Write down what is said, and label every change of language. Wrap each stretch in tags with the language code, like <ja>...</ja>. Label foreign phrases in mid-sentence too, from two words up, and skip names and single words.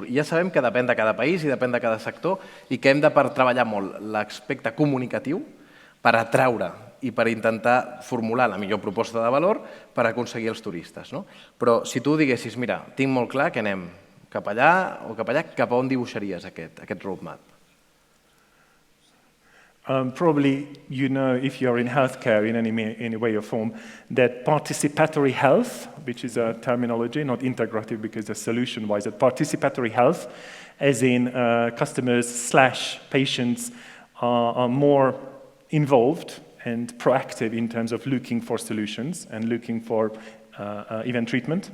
<ca>I ja sabem que depèn de cada país i depèn de cada sector i que hem de treballar molt l'aspecte comunicatiu per atraure i per intentar formular la millor proposta de valor per aconseguir els turistes. Però si tu diguessis, mira, tinc molt clar que anem cap allà o cap allà, cap a on dibuixaries aquest roadmap?</ca> <en>Probably you know, if you're in healthcare in any way or form, that participatory health, which is a terminology, not integrative because the solution-wise, that participatory health, as in customers/patients are more involved and proactive in terms of looking for solutions and looking for even treatment.</en>